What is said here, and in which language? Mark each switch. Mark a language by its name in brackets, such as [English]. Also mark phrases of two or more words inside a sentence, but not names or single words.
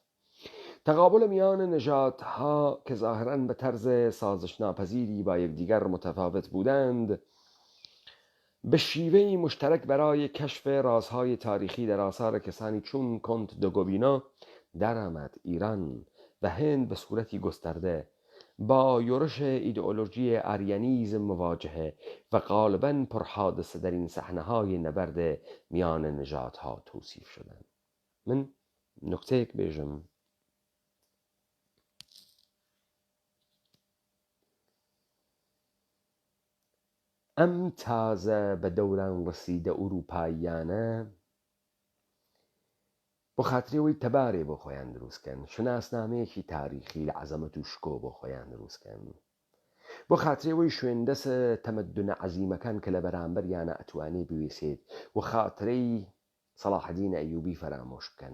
[Persian] تقابل میان نژادها که ظاهراً به طرز سازش ناپذیری با یکدیگر متفاوت بودند، به شیوهی مشترک برای کشف رازهای تاریخی در آثار کسانی چون کنت دو گوبینا درآمد. ایران و هند به صورتی گسترده با یورش ایدئولوژی آریانیزم مواجهه و غالباً پرحادثه در این صحنه‌های نبرد میان نژادها توصیف شدند. [Central Kurdish] من نکته‌یک بێژم ئەم تازە بە دەوران ڕەسیدە ئوروپاییانە بۆ خاترەوەی تەبارێ بۆ خۆیان دروستکەن، شناسنامەیەکی تاریخی لە عەزەمەت و شکۆ بۆ خۆیان دروستکەن، بۆ خاترەوەی شوێندەسە تەمەدونە عەزیمەکان کە لە بەرامبەریانە ئەتوانێ بوێسێت و خاترەی سەلاحەدین ئەیوبی فرامۆش بکەن.